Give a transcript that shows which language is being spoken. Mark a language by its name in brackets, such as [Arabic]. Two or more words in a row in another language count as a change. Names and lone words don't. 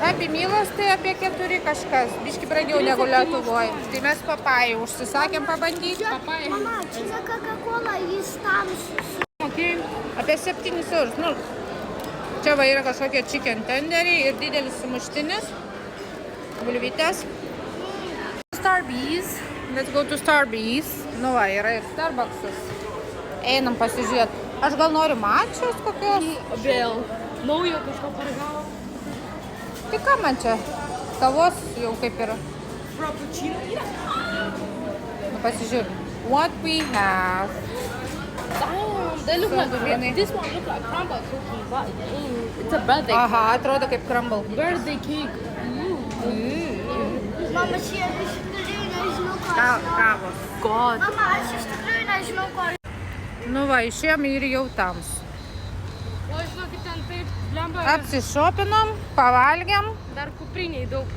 [Lithuanian] Happy Mealas tai apie 4 kažkas, biški brangiau negu Lietuvoje. Tai mes papajų užsisakėm pabandyti. Mama, čia ne Coca-Cola, jis tamsus. Okay. Apie 7 eurus. Nu, čia va yra kažkokie [English] chicken tenderiai [Lithuanian] ir didelis sumuštinis. Bulvytės. Starbucks. [English] Let's go to Starbucks. [Lithuanian] Nu va, yra ir Starbucksas. Einam pasižiūrėti. Aš gal noriu mačios kokios. Vėl. Naujo kažko paragavo. Tai ką man čia? Kavos jau kaip yra. Frappuccino. Nu pasižiūrėm. [English] What we have. Damn, they look like [Lithuanian] Vieni. [English] this one look like crumble cookie, but it's a birthday. [Lithuanian] Aha, atrodo kaip crumble. [English] Birthday cake. [Lithuanian] Mama, čia iš tikrųjų nežinau, ko aš noriu. Kavos. [English] God. [Lithuanian] Mama, aš iš tikrųjų nežinau, ko aš Nu va, išėjom ir jau tams. O žinokit, ten taip blemba. Apsišopinom, pavalgiam. Dar kupriniai daug ko.